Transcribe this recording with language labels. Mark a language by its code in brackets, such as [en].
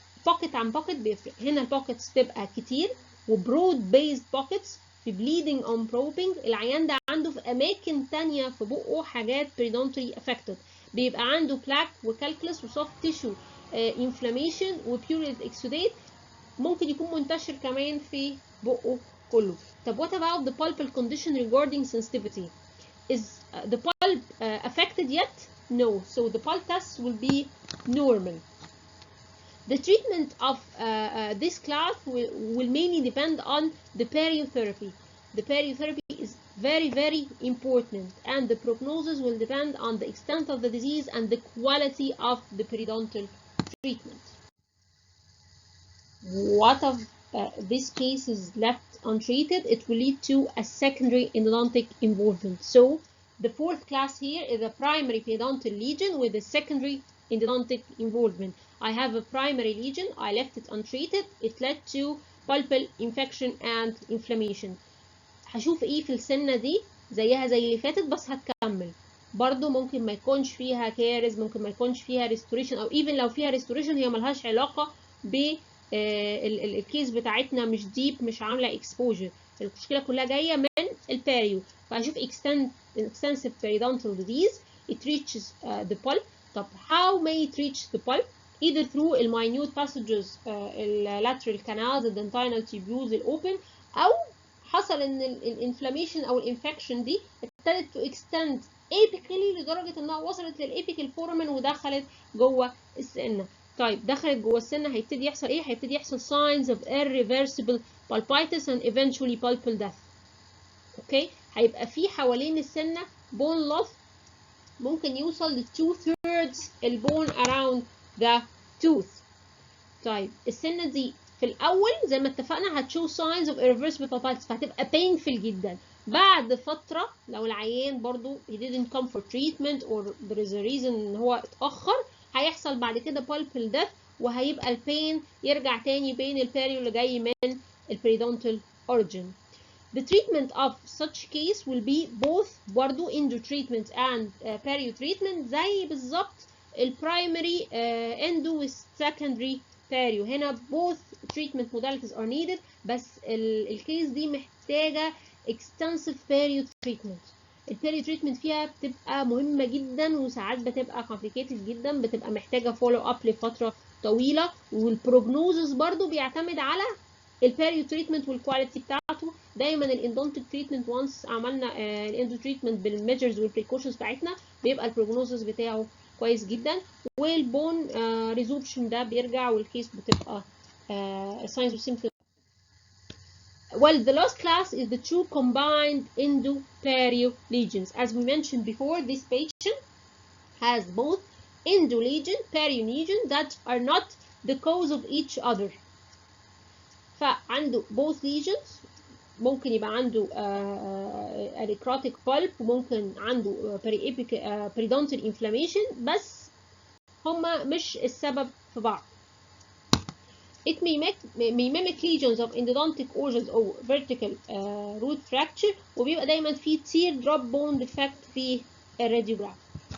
[ar] pocket عن pocket بيفرق، هنا البوكيتس تبقى كتير وبرود بيزد بوكيتس في [en] bleeding on probing. [ar] العيان ده عنده في اماكن تانية في بقه حاجات [en] periodontally affected، [ar] بيبقى عنده plaque وكالكلس وسوفت تيشو inflammation وبيوريد exudate، ممكن يكون منتشر كمان في بقه كله. طب [en] what about the pulpal condition regarding sensitivity? Is the pulp affected yet? No, so the pulp test will be normal. The treatment of this class will mainly depend on the periotherapy. The periotherapy is very, very important, and the prognosis will depend on the extent of the disease and the quality of the periodontal treatment. What of this case is left untreated? It will lead to a secondary endodontic involvement. So the fourth class here is a primary periodontal lesion with a secondary endodontic involvement. I have a primary lesion, I left it untreated, it led to pulpal infection and inflammation. [ar] هشوف ايه في السنة دي زيها زي اللي فاتت بس هتكمل. برضو ممكن ما يكونش فيها كارز، ممكن ما يكونش فيها restoration، او even لو فيها restoration هي ملهاش علاقة ب الكيس بتاعتنا مش ديب، مش عامله اكسبوجر، المشكله كلها جايه من البيريو. فهشوف [en] extensive periodontal disease it reaches the pulp. طب how may it reach the pulp? either through minute passages lateral canals, dentinal tubules open، [ar] او حصل ان الانفلاميشن او الانفكشن دي ابتدت [en] to extend apically [ar] لدرجه انها وصلت للابيكال فورمن ودخلت جوه السنه. طيب دخلت جوه السنه هيبتدي يحصل ايه؟ هيبتدي يحصل [en] signs of irreversible pulpitis and eventually pulpal death. [ar] اوكي، هيبقى في حوالين السنه [en] bone loss [ar] ممكن يوصل ل 2/3 البون around the tooth. طيب السنه دي في الاول زي ما اتفقنا هتشو [en] signs of irreversible pulpitis، [ar] فهتبقى painful جدا. بعد فتره لو العيان برضو [en] he didn't come for treatment or there is a reason [ar] ان هو اتاخر، هيحصل بعد كده pulpal death، وهيبقى البين يرجع تاني بين البيريو اللي جاي من البريدونتال origin. [en] The treatment of such case will be both برضو endo treatment and perio treatment [ar] زي بالظبط البرايمري [en] endo والsecondary perio. هنا both treatment modalities are needed، [ar] بس الكيس دي محتاجة [en] extensive perio treatment. [ar] البيريو تريتمنت فيها بتبقى مهمة جدا وساعات بتبقى complicated جدا، بتبقى محتاجة [en] follow up [ar] لفترة طويلة، والبروجنوزس برضو بيعتمد على البيريو تريتمنت والكواليتي بتاعته. دايما الاندونتيك تريتمنت وانس عملنا الاندو تريتمنت بالميجرز والبريكوشنز بتاعتنا بيبقى البروجنوزس بتاعه كويس جدا، والبون ريزوربشن ده بيرجع والكيس بتبقى [en] signs of symptoms. Well, the last class is the two combined endo-perio lesions. As we mentioned before, this patient has both endo lesion, perio lesion that are not the cause of each other. [ar] فعنده [en] both lesions، [ar] ممكن يبقى عنده [en] necrotic pulp [ar] وممكن عنده [en] periodontal inflammation، [ar] بس هما مش السبب في بعض. [en] It may mimic lesions of endodontic origins or vertical root fracture، [ar] وبيبقى دايما في [en] tear drop bone defect في الراديوجراف.